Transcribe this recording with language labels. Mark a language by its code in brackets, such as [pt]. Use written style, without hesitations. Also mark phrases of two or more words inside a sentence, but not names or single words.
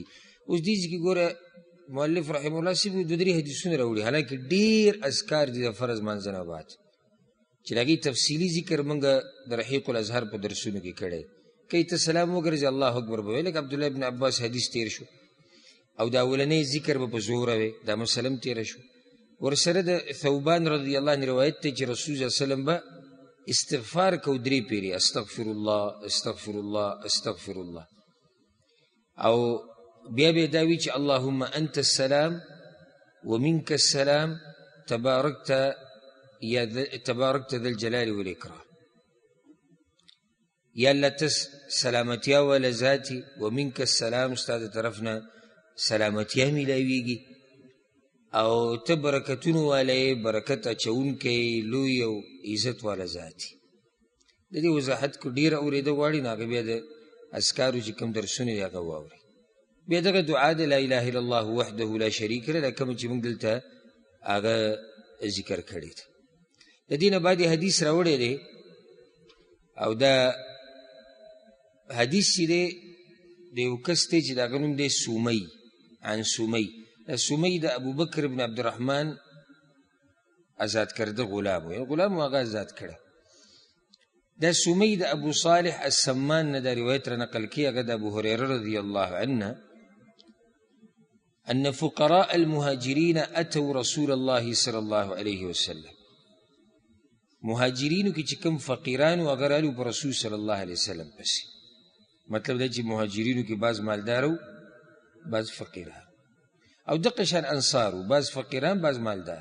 [ps] اوس دې ځکه ګوره مؤلف [ar] رحمه الله [ps] صاحب دوه درې حدیثونه راوړي، حالانکې ډېر اذکار دي د فرض منځنه بعد چې د هغې تفصیلي ذکر موږ د رحیق الازهر په درسونو کې کړی. که ته سلام وګرځې الله اکبر به وایې، لکه عبدالله ابن عباس حدیث تېر شو او دا اولنی ذکر به په زوره وی، دا مسله هم تېره شو. ورسره د ثوبان [ar] رضی الله عنه [ps] روایت دی چې رسول [ar] صلی الله علیه وسلم [ps] به استغفار کو درې پیرې، [ar] استغفر الله استغفر الله استغفر الله، [ps] او بیا به دا وی چې [ar] اللهم انت السلام ومنك السلام تبارکت ذا الجلال والاکرام. [ps] یا الله ته سلامتیا وله ذاتي [ar] ومنك السلام، [ps] ستا د طرفنا سلامتیا میلاویږي، او ته برکتونو والی برکت اچونکی لوی او عزت والا ذاتي. د دې وضاحت کو ډېر اورېده غواړي نو هغه بیا د اذکارو چې کوم درسونه دي هغه واورئ. بیا دغه دعا د [ar] لا اله الا الله وحده لا شریک له [ps] دا کوم چې موږ دلته هغه ذکر کړی دی. د دې نه بعد حدیث راوړی دی او دا حدیث چې دی د یو کس دی چې د هغه نوم دی سومی، عن سومی. سومی د ابوبکر بن عبدالرحمن آزاد کرده غلام و، غلام و هغه آزاد کړه. دا سومی د ابو صالح السمان نه دا روایت را نقل کی، هغه د ابو هریره [ar] رضی الله عنه ان فقراء المهاجرین اتوا رسول الله صلی الله علیه وسلم. [ps] مهاجرینو کې چې کوم فقیران و هغه رالو په رسول [ar] صلی الله علیه وسلم [ps] پسې. مطلب دا چې مهاجرینو کې بعض مالدار و بعض فقیران، او دغه شان انصار و بعض فقیران بعض مالدار.